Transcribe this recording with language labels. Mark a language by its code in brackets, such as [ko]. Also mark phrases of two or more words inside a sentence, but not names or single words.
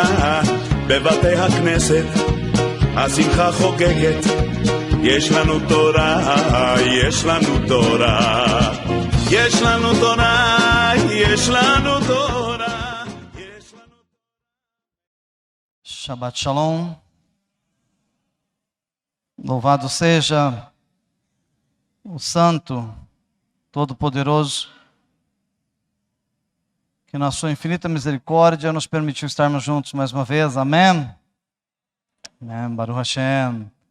[he] בבתי הכנסת השמחה חוגגת, יש לנו תורה, יש לנו תורה, יש לנו תורה, יש לנו תורה, יש לנו... שבת שלום. [pt] Louvado seja o Santo, Todo-Poderoso, que na sua infinita misericórdia nos permitiu estarmos juntos mais uma vez. Amém? Amém, [he] ברוך השם.